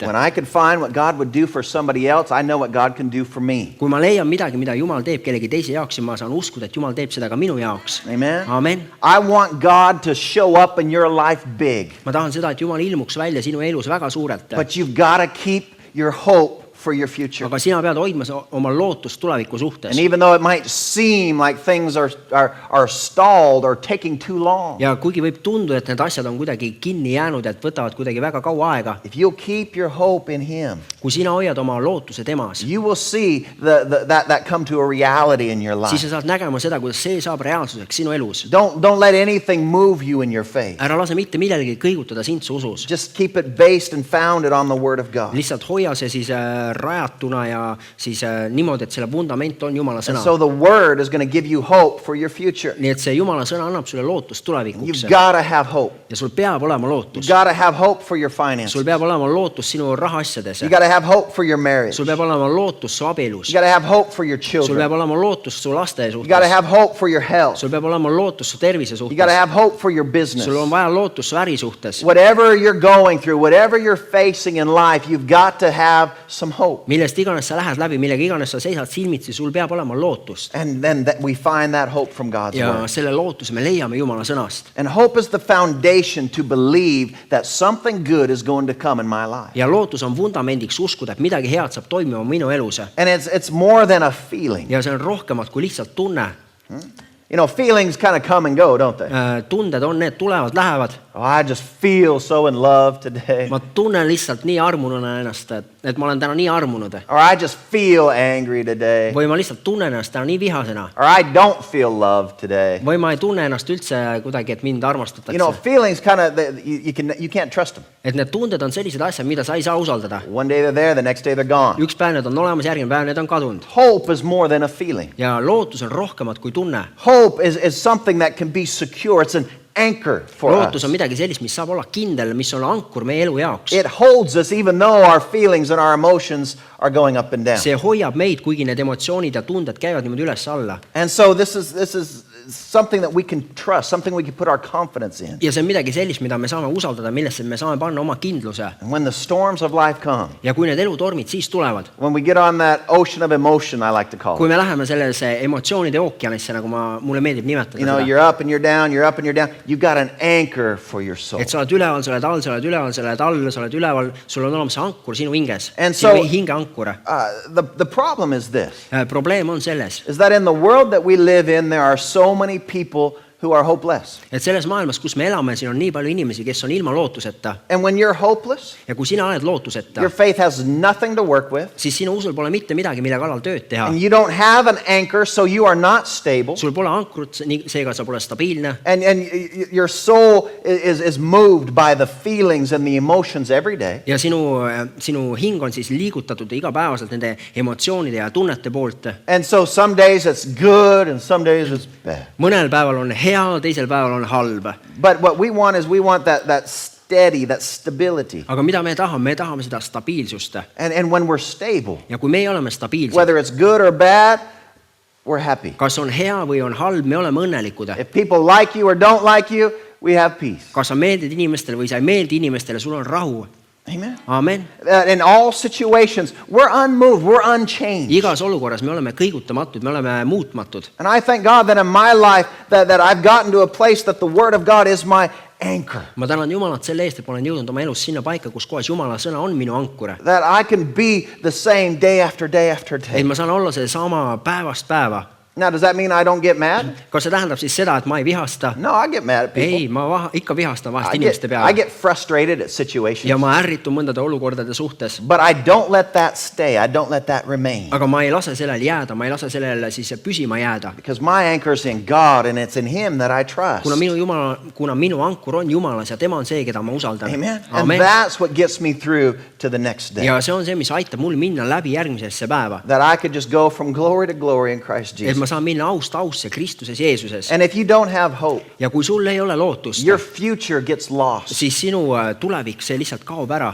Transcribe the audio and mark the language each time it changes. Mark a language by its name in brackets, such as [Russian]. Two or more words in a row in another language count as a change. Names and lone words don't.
[English] When I can find what God would do for somebody else, I know what God can do for me. [Estonian] kui ma leian midagi, mida Jumal teeb kellegi teise jaoks, siis ma saan uskuda, et Jumal teeb seda ka minu jaoks. [English] Amen. [Estonian] Amen. [English] I want God to show up in your life big. [Estonian] ma tahan seda, et Jumal ilmuks välja sinu elus väga suurelt. [English] But you've got to keep your hope for your future. [Estonian] aga sina pead hoidma oma lootust tuleviku suhtes. [English] And even though it might seem like things are stalled or taking too long, [Estonian] ja kuigi võib tunduda, et need asjad on kuidagi kinni jäänud, et võtavad kuidagi väga kaua aega, [English] if you'll keep your hope in Him, [Estonian] kui sina hoiad oma lootuse temas, [English] you will see that come to a reality in your [Estonian] siis [English] life. [Estonian] sa saad nägema seda, kuidas see saab reaalsuseks sinu elus. [English] Don't let anything move you in your faith. [Estonian] ära lase mitte millelegi kõigutada sind su usus. [English] Just keep it based and founded on the Word of God. [Estonian] lihtsalt hoia see siis rajatuna ja siis niimoodi, et selle vundament on Jumala sõna. [English] So the word is going to give you hope for your future. [Estonian] Nii et see Jumala sõna annab sulle lootust tulevikuks. [English] You've got to have hope. [Estonian] Ja sul peab olema [English] You've [Estonian] lootus. [English] got to have hope for your finances. [Estonian] Sul peab olema lootus sinu rahaasjades. [English] You got to have hope for your marriage. [Estonian] Sul peab olema lootus su abielus. [English] You got to have hope for your [Estonian] Sul [English] children. [Estonian] peab olema lootus su laste [English] You got to [Estonian] suhtes. [English] have hope for your health. [Estonian] Sul peab olema lootus su tervise [English] You got to [Estonian] suhtes. [English] have hope for your business. [Estonian] Sul on vaja lootus su äri suhtes. [English] Whatever you're going through, whatever you're facing in life, you've got to have some hope. [Estonian] Millest iganes sa lähed läbi, millega iganes sa seisad silmitsi, sul peab olema lootust. [English] And then we find that hope from God's [Estonian] Ja [English] word. [Estonian] selle lootuse me leiame Jumala sõnast. [English] And hope is the foundation to believe that something good is going to come in my life. [Estonian] Ja lootus on vundamendiks uskuda, et midagi head saab toimima minu elus. [English] And it's more than a feeling. [Estonian] Ja see on rohkemat kui lihtsalt tunne. [English] You know, feelings kind of come and go, don't they? [Estonian] Tunded on need, tulevad, lähevad. [English] Oh, I just feel so in love today. [Estonian] Ma tunnen lihtsalt nii armununa ennast, et ma olen täna nii armunud. [English] Or I just feel angry today. [Estonian] Või ma lihtsalt tunnen ennast täna nii vihasena. [English] Or I don't feel love today. [Estonian] Või ma ei tunne ennast üldse kuidagi, et mind [English] You know, [Estonian] armastatakse. [English] feelings kind of, you can't trust them. [Estonian] Et need tunded on sellised asjad, mida sa ei saa usaldada. [English] One day they're there, the next day they're gone. [Estonian] Üks päev need on olemas, järgmine päev need on kadunud. [English] Hope is more than a feeling. [Estonian] Ja lootus on rohkemat kui tunne. [English] Hope is something that can be secure. It's an anchor for [Estonian] Lootus [English] us. [Estonian] on midagi sellist, mis saab olla kindel, mis on ankur meie elu jaoks. [English] It holds us even though our feelings and our emotions are going up and down. [Estonian] See hoiab meid, kuigi need emotsioonid ja tunded käivad niimoodi üles alla. [English] And so this is something that we can trust, something we can put our confidence in. [Estonian] Ja see on midagi sellist, mida me saame usaldada, millesse me saame panna oma kindluse. [English] And when the storms of life come, [Estonian] Ja kui need elutormid siis tulevad, [English] when we get on that ocean of emotion, I like to call [Estonian] kui [English] it. [Estonian] me läheme sellesse emotsioonide ookeanisse, nagu mulle meeldib nimetada [English] You know, [Estonian] seda, [English] you're up and you're down, you're up and you're down. You've got an anchor for your soul. [Estonian] et sa oled üleval, sa oled all, sa oled üleval, sa oled all, sa oled üleval, sul on olemas ankur sinu hinges, [English] And so- [Estonian] sinu hinge ankur. [English] The problem is this, [Estonian] Probleem on selles, [English] is that in the world that we live in, there are so many people who are hopeless. [Estonian] et selles maailmas, kus me elame, siin on nii palju inimesi, kes on ilma lootuseta. [English] And when you're hopeless, [Estonian] Ja kui sina oled lootuseta, [English] your faith has nothing to work with, [Estonian] siis sinu usul pole mitte midagi, mille kallal tööd teha. [English] and you don't have an anchor, so you are not stable. [Estonian] Sul pole ankrut, seega sa pole stabiilne. [English] And your soul is moved by the feelings and the emotions every day. [Estonian] Ja sinu hing on siis liigutatud igapäevaselt nende emotsioonide ja tunnete poolt. [English] And so some days it's good and some days it's bad. [Estonian] Mõnel päeval on hea, teisel päeval on halb. [English] But what we want is we want that steady, that stability. [Estonian] Aga mida me tahame seda stabiilsust. [English] And when we're stable, [Estonian] Ja kui meie oleme stabiilsed, [English] whether it's good or bad, we're happy. [Estonian] kas on hea või on halb, me oleme õnnelikud. [English] If people like you or don't like you, we have peace. [Estonian] Kas sa meeldid inimestele või sa ei meeldi inimestele, sul on rahu. [English] Amen. [Estonian] Amen. [English] In all situations, we're unmoved, we're unchanged. [Estonian] Igas olukorras me oleme kõigutamatud, me oleme muutmatud. [English] And I thank God that in my life that I've gotten to a place that the Word of God is my anchor. [Estonian] Ma tänan Jumalat selle eest, et ma olen jõudnud oma elus sinna paika, kus kohas Jumala sõna on minu ankur. [English] That I can be the same day after day after [Estonian] Et [English] day. [Estonian] ma saan olla see sama päevast päeva. [English] Now, does that mean I don't get mad? [Estonian] Kas see tähendab siis seda, et ma ei vihasta? [English] No, I get mad at people. [Estonian] Ei, ma ikka vihastan vahest [English] I [Estonian] inimeste [English] get [Estonian] peale. [English] frustrated at situations. [Estonian] Ja ma ärritun mõndade olukordade suhtes. [English] But I don't let that stay. I don't let that remain. [Estonian] Aga ma ei lase sellel jääda, ma ei lase sellele siis püsima jääda. [English] Because my anchor is in God and it's in Him that I trust. [Estonian] Kuna minu ankur on Jumalas ja tema on see, keda ma usaldan. [English] Amen. And [Estonian] Amen. [English] that's what gets me through to the next day. [Estonian] Ja see on see, mis aitab mul minna läbi järgmisesse päeva. [English] That I could just go from glory to glory in Christ [Estonian] Et [English] Jesus. [Estonian] ma saan minna aust ausse Kristuses Jeesuses. [English] And if you don't have hope, [Estonian] Ja kui sul ei ole lootust, [English] your future gets lost. [Estonian] siis sinu tulevik, see lihtsalt kaob ära.